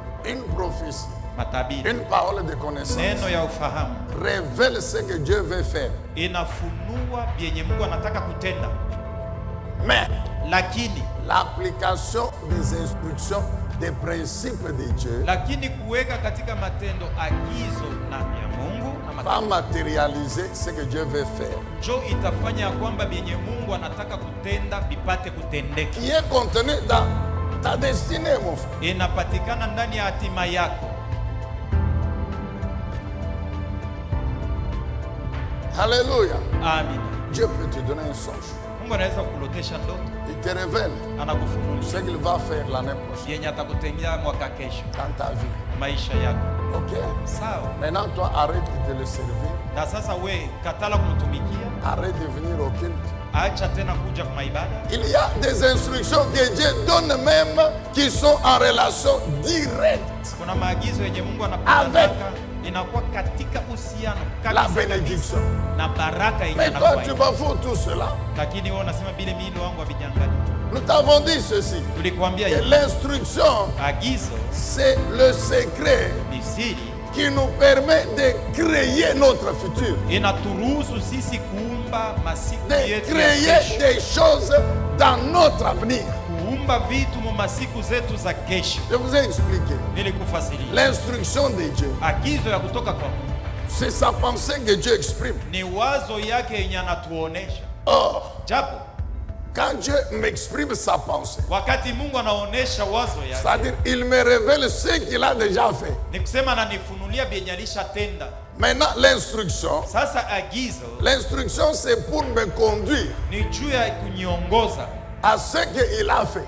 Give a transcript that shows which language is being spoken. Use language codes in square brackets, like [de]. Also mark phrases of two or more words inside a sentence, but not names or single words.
[fr] Une prophétie, [sw] matabiri, [fr] une parole de connaissance [sw] neno ya ufahamu [fr] révèle ce que Dieu veut faire. [sw] inafunua vyenye Mungu anataka kutenda, [fr] Mais [sw] lakini [fr] l'application des instructions, des principes de Dieu [sw] kuweka katika matendo agizo na ya Mungu na [fr] va matérialiser ce que Dieu veut faire. [sw] jo itafanya kwamba vyenye Mungu anataka kutenda vipate kutendeka. [fr] Qui est contenu dans ta destinée, mon frère. [sw] Inapatikana ndani ya hatima yako. [fr] Alléluia. Amen. Dieu peut te donner un songe. [sw] Mungu anaweza kulotesha ndoto, [fr] Il te révèle [sw] anakufunulia [fr] ce qu'il va faire l'année prochaine [sw] yenye atakutendea mwaka kesho [fr] dans ta vie. [sw] maisha yako. [fr] Ok? [sw] Sawa. [fr] Maintenant, toi, arrête de le servir. [sw] Na sasa we katala kumtumikia, [fr] Arrête de venir au culte. [sw] acha tena kuja kwa ibada. [fr] Il y a des instructions que Dieu donne même qui sont en relation directe. [sw] Kuna maagizo yenye Mungu anapataka inakuwa katika uhusiano [fr] La bénédiction. [sw] na baraka yenye [fr] Mais toi, [sw] anakuwa. [fr] tu bafoues tout cela. [sw] Lakini wewe unasema bile mimi wangu havijangali. [fr] Nous t'avons dit ceci. [sw] Tulikwambia [fr] Que [sw] hivi, [fr] l'instruction, [sw] agizo [fr] c'est le secret [sw] ni siri [fr] qui nous permet de créer notre futur. [sw] inaturuhusu sisi kuumba masiku [fr] De [sw] yetu ya [fr] créer [sw] kesho, [fr] des choses dans notre avenir. [sw] kuumba vitu mu masiku zetu za kesho. [fr] Je vous ai expliqué. [sw] Nilikufasiria [fr] L'instruction de Dieu, [sw] agizo ya kutoka kwa Mungu [fr] c'est sa pensée que Dieu exprime. [sw] ni wazo yake yenye anatuonesha. [fr] Or, [sw] Japo [fr] quand Dieu m'exprime sa pensée, [sw] wakati Mungu anaonesha wazo yake, [fr] c'est-à-dire il me révèle ce qu'il a déjà fait. [sw] ni kusema ananifunulia vyenye alishatenda. [fr] Maintenant, l'instruction, [sw] Sasa agizo [fr] l'instruction c'est pour me conduire [sw] ni juu ya kuniongoza [fr] à ce qu'il a fait.